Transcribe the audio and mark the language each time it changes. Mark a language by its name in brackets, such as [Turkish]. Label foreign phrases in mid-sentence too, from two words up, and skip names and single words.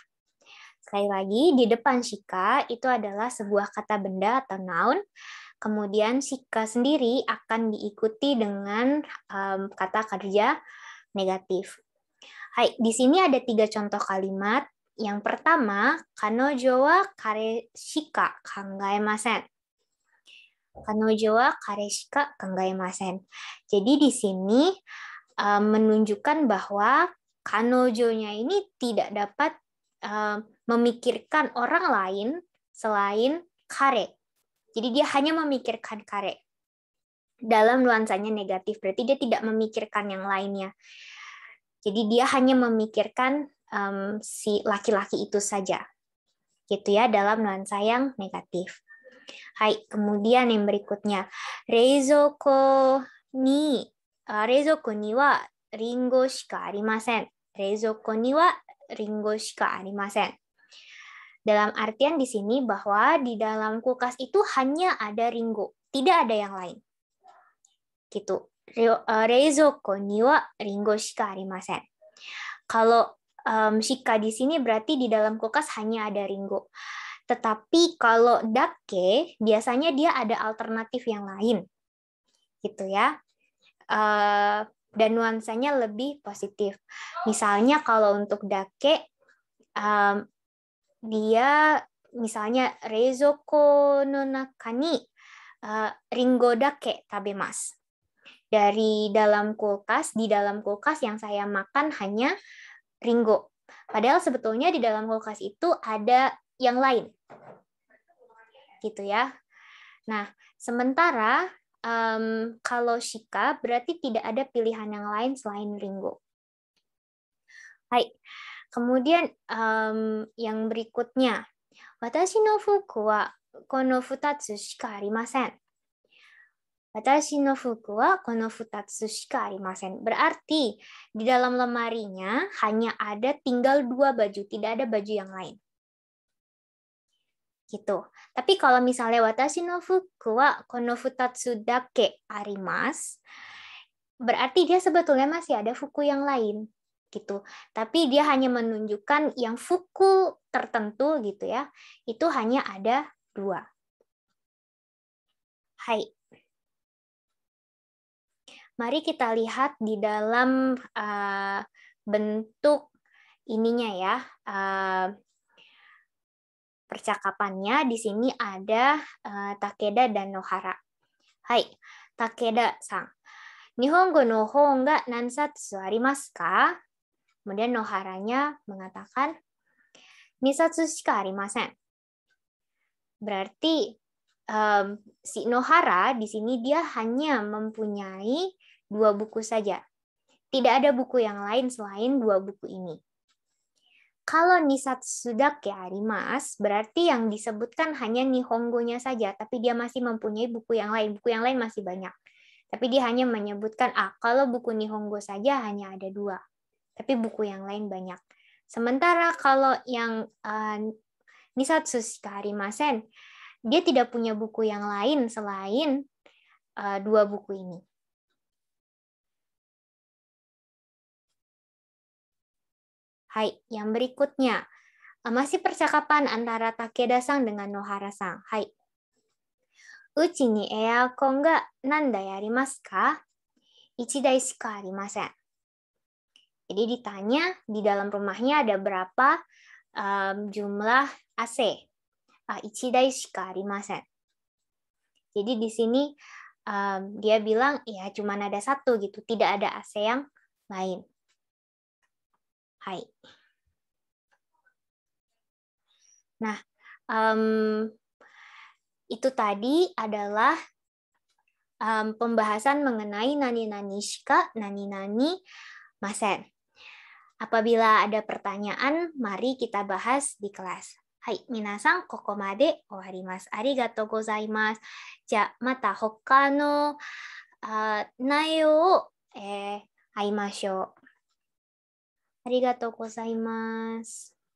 [Indonesian] Sekali lagi, di depan shika itu adalah sebuah kata benda atau noun. Kemudian shika sendiri akan diikuti dengan kata kerja negatif. Hai, di sini ada 3 contoh kalimat. Yang pertama, [Japanese] 彼女は彼しか考えません. 彼女は彼しか考えません. [Indonesian] Jadi di sini menunjukkan bahwa kanojonya ini tidak dapat memikirkan orang lain selain kare. Jadi dia hanya memikirkan kare. Dalam nuansanya negatif, berarti dia tidak memikirkan yang lainnya. Jadi dia hanya memikirkan si laki-laki itu saja. Gitu ya, dalam nuansa yang negatif. Hai, kemudian yang berikutnya. [Japanese] 冷蔵庫にはりんごしかありません. 冷蔵庫にはりんごしかありません. [Indonesian] Dalam artian di sini bahwa di dalam kulkas itu hanya ada ringo, tidak ada yang lain. Gitu. [Japanese] 冷蔵庫にはりんごしかありません. [Indonesian] Kalau shika di sini berarti di dalam kulkas hanya ada ringo. Tetapi kalau dake biasanya dia ada alternatif yang lain. Gitu ya. Dan nuansanya lebih positif. Misalnya kalau untuk dake dia misalnya [Japanese] 冷蔵庫の中にりんごだけ食べます. [Indonesian] Dari dalam kulkas, di dalam kulkas yang saya makan hanya ringo. Padahal sebetulnya di dalam kulkas itu ada yang lain. Gitu ya. Nah, sementara kalau shika berarti tidak ada pilihan yang lain selain ringo. Hai. Kemudian yang berikutnya. [Japanese] 私の服はこの二つしかありません. 私の服はこの二つしかありません. [Indonesian] Berarti di dalam lemarinya hanya ada tinggal 2 baju, tidak ada baju yang lain. Gitu. Tapi kalau misalnya [Japanese] 私の服はこの二つだけあります, [Indonesian] berarti dia sebetulnya masih ada fuku yang lain. Gitu. Tapi dia hanya menunjukkan yang fuku tertentu gitu ya. Itu hanya ada 2. Hai. Mari kita lihat di dalam bentuk ininya ya. Percakapannya di sini ada Takeda dan Nohara. Hai, Takeda-san. [Japanese] 日本語の本が何冊ありますか? [Indonesian] Kemudian Noharanya mengatakan, [Japanese] 二冊しかありません. [Indonesian] Berarti si Nohara di sini dia hanya mempunyai 2 buku saja. Tidak ada buku yang lain selain 2 buku ini. [Japanese] Kalau 二冊だけあります, [Indonesian] berarti yang disebutkan hanya nihongonya saja, tapi dia masih mempunyai buku yang lain. Buku yang lain masih banyak. Tapi dia hanya menyebutkan, kalau buku nihongo saja hanya ada 2. Tapi buku yang lain banyak. Sementara kalau yang [Japanese] 二冊しかありません, [Indonesian] dia tidak punya buku yang lain selain 2 buku ini. Hai, yang berikutnya. Masih percakapan antara Takeda-san dengan Nohara-san. Hai. [Japanese] うちにエアコンが何台ありますか? 1台しかありません. [Indonesian] Jadi ditanya di dalam rumahnya ada berapa jumlah AC. [Japanese] 1台しかありません. [Indonesian] Jadi di sini dia bilang ya cuma ada 1 gitu, tidak ada AC yang lain. Hai. Nah, itu tadi adalah pembahasan mengenai [Japanese] 何々しか、何々ません. [Indonesian] Apabila ada pertanyaan, mari kita bahas di kelas. [Japanese] Hai, 皆さん、ここまで終わります. ありがとうございます. じゃ、またほっかのなよを会いましょう. ありがとうございます.